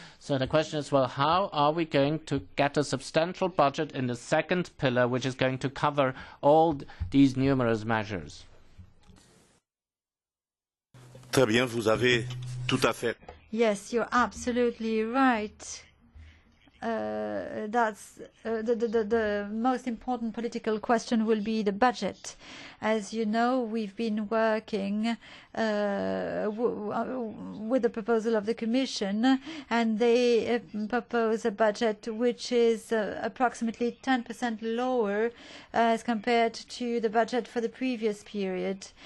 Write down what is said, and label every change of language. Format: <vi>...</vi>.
<en>So the question is, well, how are we going to get a substantial budget in the second pillar which is going to cover all these numerous measures?</en> <fr>Très bien, vous avez tout à fait.</fr> <en>Yes, you're absolutely right. That's the most important political question will be the budget. As you know, we've been working with the proposal of the Commission, and they propose a budget which is approximately 10% lower as compared to the budget for the previous period.</en>